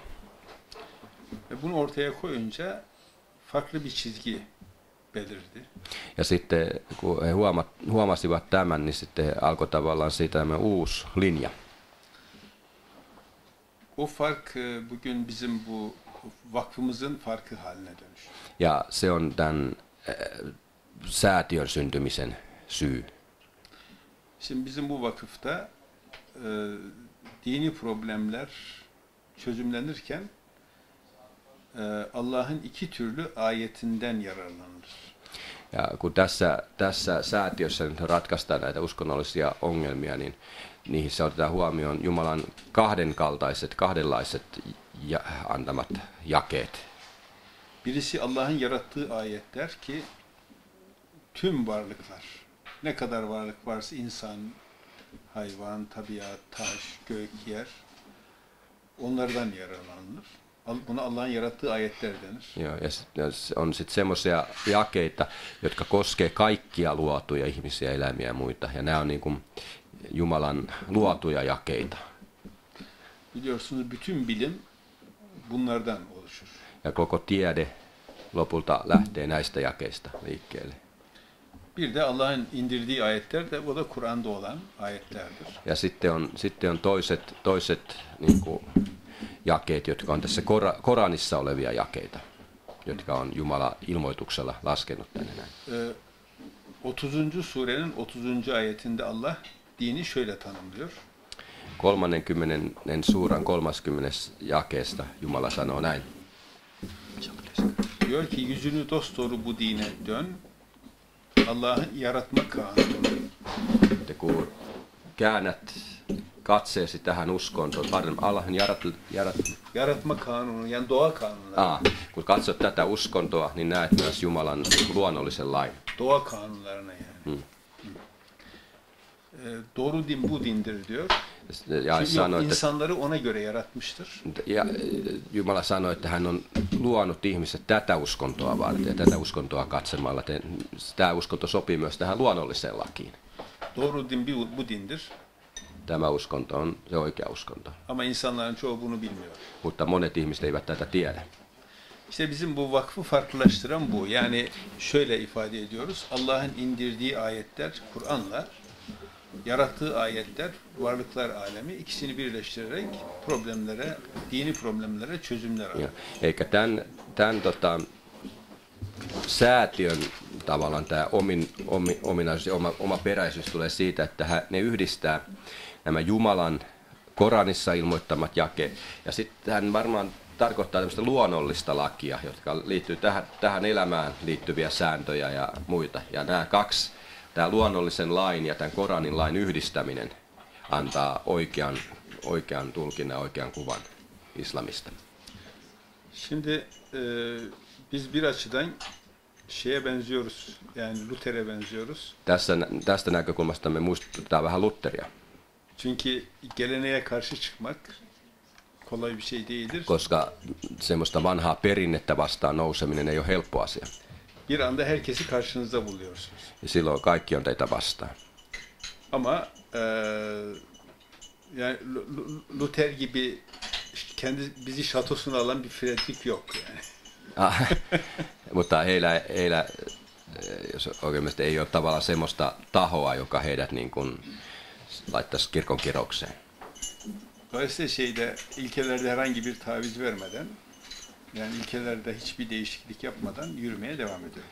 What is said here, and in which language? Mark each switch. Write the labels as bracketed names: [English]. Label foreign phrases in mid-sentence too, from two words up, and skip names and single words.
[Turkish] Ve bunu ortaya koyunca farklı bir çizgi belirdi. [Finnish] Ja sitten kun he huomasivat tämän, niin sitten he alkoi tavallaan siitä tämä uusi linja. [Turkish] O fark bugün bizim bu vakfımızın farkı haline dönüştü. [Finnish] Ja se on tämän säätiön syntymisen syy. [Turkish] Şimdi bizim bu vakıfta dini problemler çözümlenirken Allah'ın iki türlü ayetinden yararlanır. [Finnish] Ja kun tässä säätiössä nyt ratkaistaan näitä uskonnollisia ongelmia, niin niissä otetaan huomioon Jumalan kahdenlaiset antamat jakeet. [Turkish] Birisi Allah'ın yarattığı ayetler ki tüm varlıklar, ne kadar varlık varsa insan, hayvan, tabiat, taş, gök, yer, onlardan yararlanılır. Buna Allah'ın yarattığı ayetler denir. [Finnish] Joo, ja on sitten semmoisia jakeita, jotka koskee kaikkia luotuja ihmisiä, eläimiä ja muita. Ja nämä on niin kuin Jumalan luotuja jakeita. [Turkish] Biliyorsunuz bütün bilim bunlardan oluşur. [Finnish] Ja koko tiede lopulta lähtee näistä jakeista liikkeelle. [Turkish] Bir de Allah'ın indirdiği ayetler de o da Kur'an'da olan ayetlerdir. [Finnish] Ja sitten on toiset niin kuin jakeet, jotka on tässä Koranissa olevia jakeita, jotka on Jumala ilmoituksella laskenut tänne näin. [Turkish] 30. surenin 30. ayetinde Allah dini şöyle tanımlıyor. [Finnish] 30. suuran 30. jakeesta Jumala sanoo näin. [Turkish] Diyor ki yüzünü dosdoğru bu dine dön. Allah'ın yaratma kanunu. [Finnish] Että kun käännät katseesi tähän uskontoon, [Turkish] Allah'ın Yaratma kanunu, yani doğa kanunları. [Finnish] Kun katsot tätä uskontoa, niin näet myös Jumalan luonnollisen lain. [Turkish] Doğa kanunlarına yani. Doğru din bu dindir diyor. [Finnish] Ja sanoi, [Turkish] insanları ona göre yaratmıştır. [Finnish] Ja Jumala sanoi, että hän on luonut ihmiset tätä uskontoa varten ja tätä uskontoa katsemalla. Tämä uskonto sopii myös tähän luonnolliseen lakiin. [Turkish] Doğru din bu dindir. [Finnish] Tämä uskonto on se oikea uskonto. [Turkish] Ama insanların çoğu bunu bilmiyor. [Finnish] Mutta monet ihmiset eivät tätä tiedä. [Turkish] İşte bizim bu vakfı farklılaştıran bu. Yani şöyle ifade ediyoruz. Allah'ın indirdiği ayetler Kur'an'la, yarattığı ayetler varlıklar alemi, ikisini birleştirerek dini problemlere çözümler arıyor. [Finnish] Eikä tämän säätiön tavallaan tämä ominaisuus, oma peräisyys tulee siitä, että ne yhdistää nämä Jumalan Koranissa ilmoittamat jakeet. Ja sitten hän varmaan tarkoittaa tämmöistä luonnollista lakia, jotka liittyy tähän elämään liittyviä sääntöjä ja muita. Ja nämä kaksi, tämä luonnollisen lain ja tämän Koranin lain yhdistäminen antaa oikean tulkinnan, oikean kuvan islamista. [Turkish] Şimdi biz bir açıdan şeye benziyoruz, yani Luther'e benziyoruz. [Finnish] Tästä näkökulmasta me muistutetaan vähän Lutheria. [Turkish] Çünkü geleneğe karşı çıkmak kolay bir şey değildir. [Finnish] Koska semmoista vanhaa perinnettä vastaan nouseminen ei ole helppo asia. [Turkish] Bir anda herkesi karşınızda buluyorsunuz. [Finnish] Ja silloin kaikki on teitä vastaan. [Turkish] Ama yani Luther gibi bizi şatosuna alan bir Fredrik yok yani. [Finnish] Mutta heillä jos oikein mielestä ei ole tavallaan semmoista tahoa, joka heidät niin kuin laittaisi kirkon kiroukseen. [Turkish] Dolayısıyla ilkelerde herhangi bir taviz vermeden, yani ilkelerde hiçbir değişiklik yapmadan yürümeye devam ediyoruz.